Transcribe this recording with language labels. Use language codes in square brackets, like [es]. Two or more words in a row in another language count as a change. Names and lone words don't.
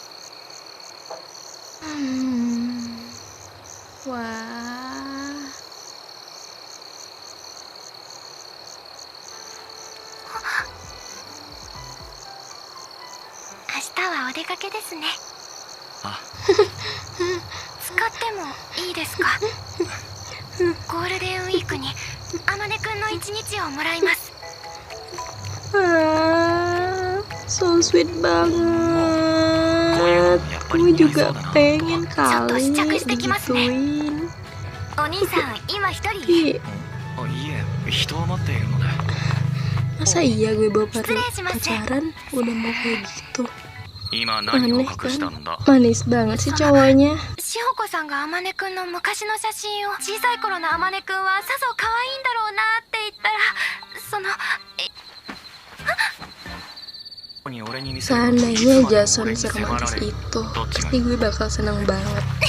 [id] Wah. [ja] 明日はお出かけですね。あ、使ってもいいですか？ゴールデンウィークにあまねくんの一日をもらいます。 [en] So sweet [id] banget. Gue juga pengen kali digituin. [ja] お兄さん今一人 [id] Tapi [ja] あ、いえ、人を待っているので。 [id] masa iya gue bawa [ja] 失礼します。 [id] pacaran udah mau kayak gitu. [ja] 今何を [id] Aneh [ja] 隠した [id] kan? [ja] んだ。 [id] Manis banget sih cowoknya. [ja] しほこさんがあまねくんの昔の写真を小さい頃のあまねくんはさぞ可愛いんだろうなって言ったらその俺に見せることにいつま [id] Seandainya [ja] でも [id] Jason [ja] 俺に迫ら [id] seromantis [ja] れる。 [id] itu, [ja] どっちが [id] pasti gue bakal seneng banget.